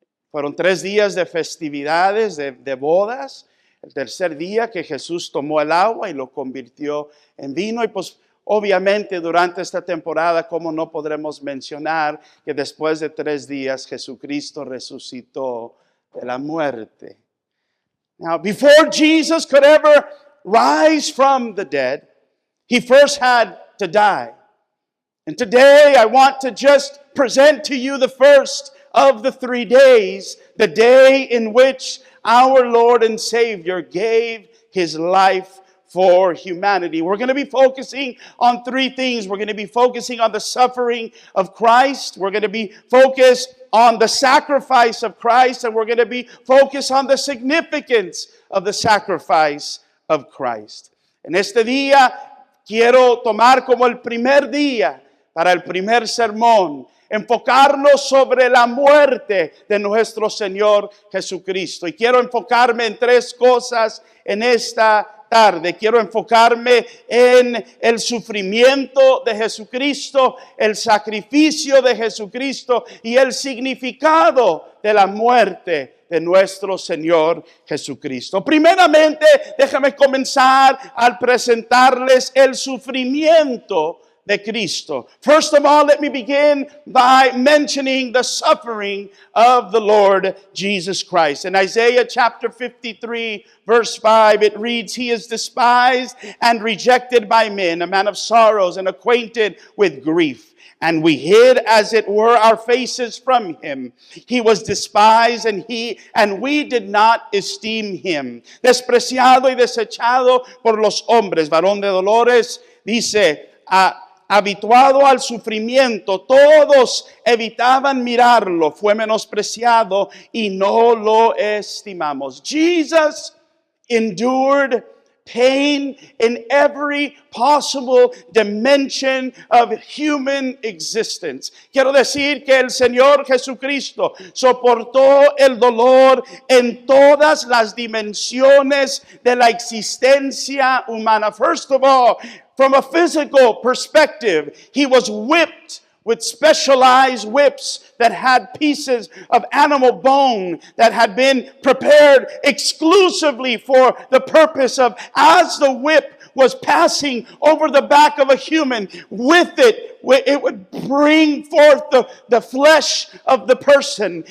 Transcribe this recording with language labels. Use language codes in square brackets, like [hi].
[es] Fueron 3 días de festividades, de bodas. El tercer día que Jesús tomó el agua y lo convirtió en vino. Y pues obviamente durante esta temporada, ¿cómo no podremos mencionar que después de 3 días Jesucristo resucitó de la muerte? [en] Now, before Jesus could ever rise from the dead, he first had to die. And today I want to just present to you the first of the 3 days, the day in which our Lord and Savior gave his life for humanity. We're going to be focusing on 3 things. We're going to be focusing on the suffering of Christ. We're going to be focused on the sacrifice of Christ. And we're going to be focused on the significance of the sacrifice of Christ. [es] En este día quiero tomar como el primer día para el primer sermón, enfocarnos sobre la muerte de nuestro Señor Jesucristo. Y quiero enfocarme en 3 cosas en esta tarde. Quiero enfocarme en el sufrimiento de Jesucristo, el sacrificio de Jesucristo y el significado de la muerte de nuestro Señor Jesucristo. Primeramente, déjame comenzar al presentarles el sufrimiento de Cristo. [en] First of all, let me begin by mentioning the suffering of the Lord Jesus Christ. In Isaiah chapter 53, verse 5, it reads, "He is despised and rejected by men, a man of sorrows and acquainted with grief. And we hid, as it were, our faces from him. He was despised, and we did not esteem him. [es] Despreciado y desechado por los hombres, varón de dolores", dice, habituado al sufrimiento, todos evitaban mirarlo, fue menospreciado y no lo estimamos. [en] Jesus endured pain in every possible dimension of human existence. [es] Quiero decir que el Señor Jesucristo soportó el dolor en todas las dimensiones de la existencia humana. [en] First of all, from a physical perspective, he was whipped with specialized whips that had pieces of animal bone that had been prepared exclusively for the purpose of, as the whip was passing over the back of a human, with it would bring forth the flesh of the person.